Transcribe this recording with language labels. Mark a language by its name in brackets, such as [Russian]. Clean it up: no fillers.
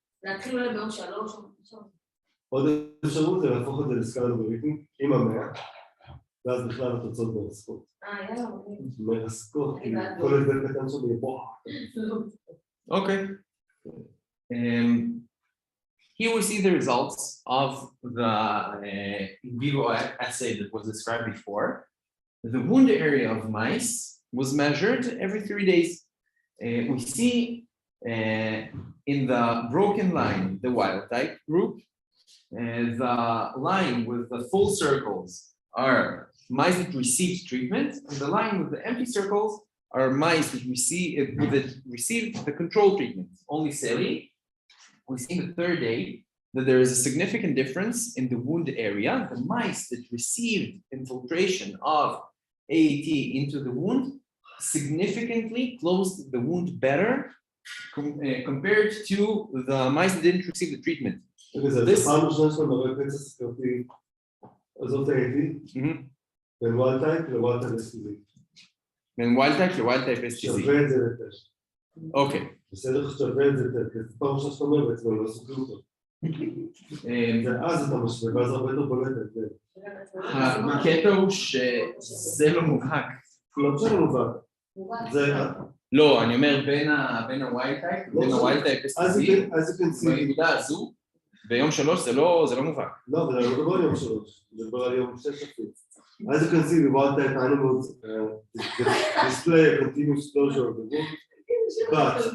[Hebrew] להתחיל אולי ביום 3 או משהו. עוד אפשרות זה להפוך את זה לסקאלה לוגריתמית עם 100, ואז בכלל התוצאות מרסקות. יאללה, מרסקות, כל הבדל קטן שם יהיה בוא. [English] Okay. Here we see the results of the in vivo assay that was described before. The wound area of mice was measured every 3 days. We see in the broken line, the wild type group, the line with the full circles are mice that received treatment, and the line with the empty circles are mice that received the control treatment, only saline. We see in the 3rd day that there is a significant difference in the wound area. The mice that received infiltration of AAT into the wound significantly closed the wound better compared to the mice that didn't receive the treatment. [Hebrew] זה פעם ראשונה שאתה מראה פצע סכרתי, עזוב את ה-AAT, בין ווילד טייפ לווילד טייפ STZ. בין ווילד טייפ לווילד טייפ STZ. שווה את זה לטש. אוקיי. בסדר שווה את זה לטש, זה פעם ראשונה שאתה אומר בעצם, אני לא סוגר אותו. ואז אתה משווה, ואז הרבה יותר בולט את זה. הקטע הוא שזה לא מובהק. לא משנה מובהק. לא, אני אומר בין הווילד טייפ לבין הווילד טייפ STZ, בנקודה הזו, ביום 3 זה לא מובהק. לא, אבל אני לא מדבר על יום 3, אני מדבר על יום 6 אפילו. [English] As you can see, the wild type animals display a continuous closure of the wound, but